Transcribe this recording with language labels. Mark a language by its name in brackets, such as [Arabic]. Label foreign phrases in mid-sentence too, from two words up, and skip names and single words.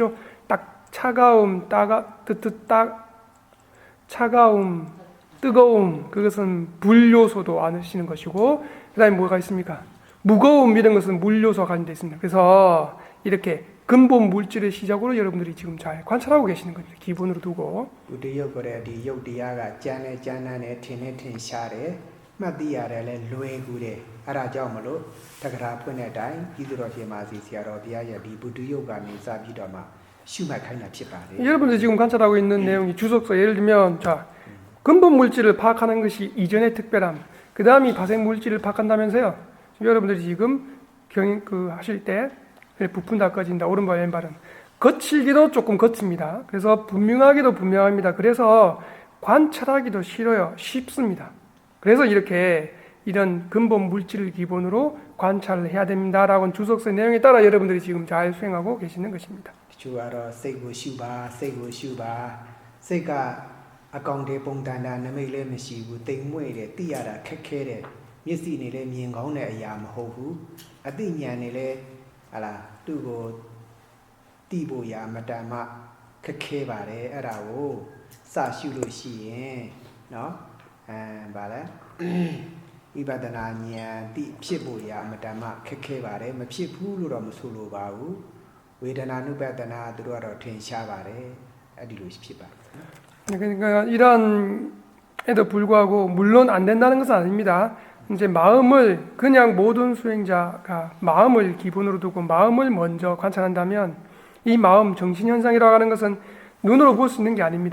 [Korean] 딱 차가움 차가움 뜨거움 그것은 불 요소도 아시는 것이고 그다음에 뭐가 있습니까? 무거움 이런 것은 물 요소가 관련되어 있습니다. 그래서 이렇게 근본 물질의 시작으로 여러분들이 지금 잘 관찰하고 계시는 겁니다. 기본으로 두고 [Burmese] ဘုဒ္ဓယုတ်ခေါ်တဲ့ဒီယုတ်တရားကကြမ်းနဲ့ကြမ်းတမ်းနဲ့ထင်နဲ့ထင်ရှားတယ်မှတ်သိရတယ်လဲလွယ်ကူတယ်အဲ့ဒါကြောင့်မလို့တက္ကရာဖွင့်တဲ့အတိုင်းဤသူတော်ရှင်မာစီဆရာတော်ဘုရားရဲ့ဒီဘုဒ္ဓယုတ်ကနေစပြီးတော့မှရှုမှတ်ခိုင်းတာဖြစ်ပါတယ် [Korean] 여러분들이 지금 관찰하고 있는 내용이 주석서 예를 들면 자 근본 물질을 파악하는 것이 이전의 특별함 그 다음이 파생 물질을 파악한다면서요. 여러분들이 지금 하실 때 부푼 다 꺼진다 오른발 왼발은 거칠기도 조금 거칩니다. 그래서 분명하기도 분명합니다. 그래서 관찰하기도 쉽습니다. 그래서 이렇게 이런 근본 물질을 기본으로 관찰을 해야 됩니다라고 주석서 내용에 따라 여러분들이 지금 잘 수행하고 계시는 것입니다. [Burmese] တချို့ကတော့စိတ်ကိုရှုပါစိတ်ကိုရှုပါစိတ်ကအကောင်တွေပုံတန်တာနမိတ်လည်းမရှိဘူး တိမ်မွေ့တယ်သိရတာခက်ခဲတယ်မျက်စိနဲ့လည်းမြင်ကောင်းတဲ့အရာမဟုတ်ဘူးအသိဉာဏ်နဲ့လည်းဟာလားသူ့ကိုသိဖို့ရမတန်မှခက်ခဲပါတယ်အဲ့ဒါကိုစရှုလို့ရှိရင်เนาะဘာလဲ ဝိပဿနာဉာဏ်တိဖြစ်ဖို့ရအမတမခက်ခဲပါတယ်မဖြစ်ဘူးလို့တော့မဆိုလိုပါဘူးဝေဒနာနုပဒနာသူတို့ကတော့ထင်ရှားပါတယ်အဲ့ဒီလိုဖြစ်ပါတယ် [Korean] 그러니까 이런에도 불구하고 물론 안 된다는 것은 아닙니다. 이제 마음을 그냥 모든 수행자가 마음을 기본으로 두고 마음을 먼저 관찰한다면 이 마음 정신 현상이라고 하는 것은 눈으로 볼 수 있는 게 아닙니다.